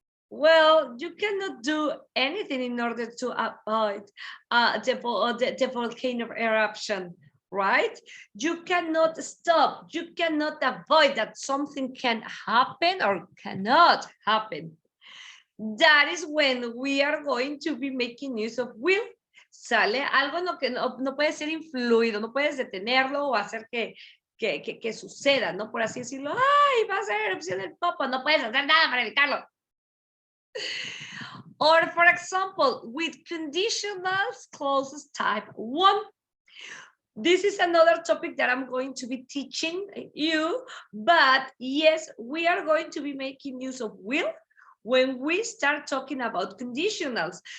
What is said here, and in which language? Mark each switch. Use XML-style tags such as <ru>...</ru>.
<en>Well, you cannot do anything in order to avoid the volcano eruption, right? You cannot stop, you cannot avoid that something can happen or cannot happen. That is when we are going to be making use of will.</en> <es>¿Sale? Algo que no puede ser influido, no puedes detenerlo o hacer que suceda, ¿no? Por así decirlo, ¡ay, va a ser erupción del Popo! No puedes hacer nada para evitarlo.</es> <en>Or for example, with conditionals clauses type 1. This is another topic that I'm going to be teaching you, but yes, we are going to be making use of will when we start talking about conditionals.</en>